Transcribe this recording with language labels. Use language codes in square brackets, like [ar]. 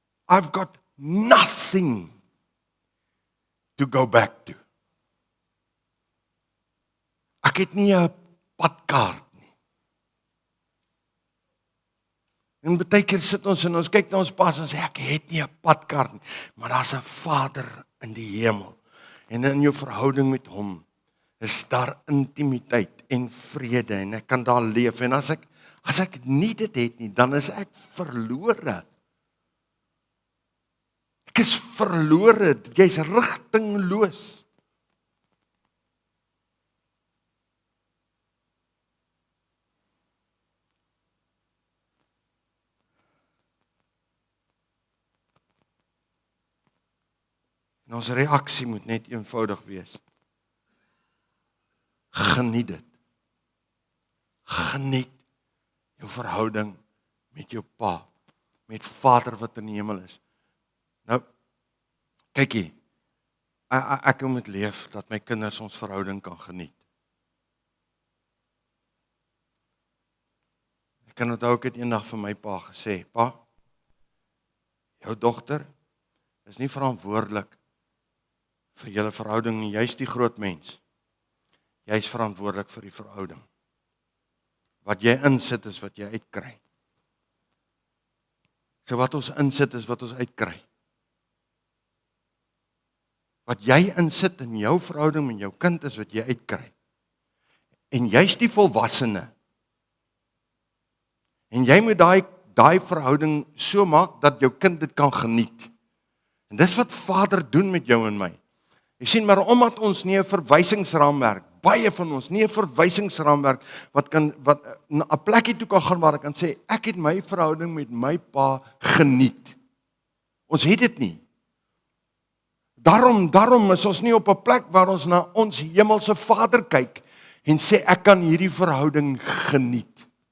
[en] I've got nothing to go back to. [af] Ek het nie 'n padkaart nie. En baie keer sit ons en ons kyk na ons pas en sê ek het nie 'n padkaart nie, maar daar's 'n Vader in die hemel. En in jou verhouding met hom is daar intimiteit en vrede en ek kan daar leef. En as ek nie dit het nie, dan is ek verlore. Ek is verlore, jy's rigtingloos. En ons reaksie moet net eenvoudig wees. Geniet dit. Geniet jou verhouding met jou pa, met Vader wat in die hemel is. Nou, kyk hier, ek moet leef dat my kinders ons verhouding kan geniet. Ek kan onthou ek het eendag vir my pa gesê, pa, jou dogter is nie verantwoordelik vir julle verhouding nie, jy's die groot mens. Jy's verantwoordelik vir die verhouding. Wat jy insit is wat jy uitkry. So wat ons insit is wat ons uitkry. Wat jy insit in jou verhouding met jou kind is wat jy uitkry. En jy's die volwassene. En jy moet daai verhouding so maak dat jou kind dit kan geniet. En dis wat Vader doen met jou en my. Jy sien, maar omdat ons nie 'n verwysingsraamwerk, baie van ons nie 'n verwysingsraamwerk wat 'n plekkie toe kan gaan waar ek kan sê ek het my verhouding met my pa geniet. Ons het dit nie. Daarom is ons nie op 'n plek waar ons na ons hemelse Vader kyk en sê ek kan hierdie verhouding geniet.